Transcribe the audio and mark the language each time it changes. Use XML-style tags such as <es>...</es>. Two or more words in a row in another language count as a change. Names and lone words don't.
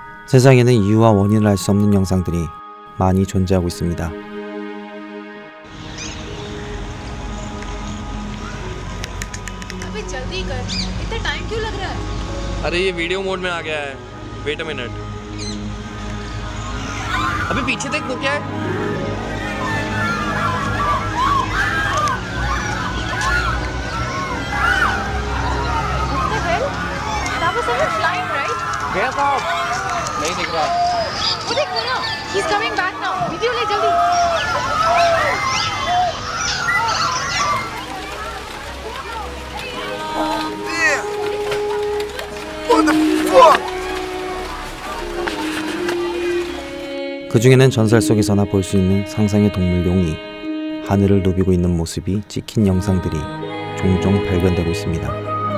<ko>세상에는 이유와 원인을 알 수 없는 영상들이 많이 존재하고 있습니다.</ko> <hi>अबे जल्दी कर, इतना टाइम क्यों लग रहा है? अरे ये</hi> <en>video mode</en> <hi>में आ गया है।</hi> <en>wait a minute.</en> <hi>अबे पीछे देख वो क्या है?</hi> <en>What the hell? That was someone flying, right?</en> <hi>गया साहब नहीं दिख रहा। वो देख वो ना,</hi> <en>he's coming back now.</en> <hi>वीडियो ले जल्दी.</hi> <ko>그 중에는 전설 속에서나 볼 수 있는 상상의 동물 용이 하늘을 누비고 있는 모습이 찍힌 영상들이 종종 발견되고 있습니다.</ko>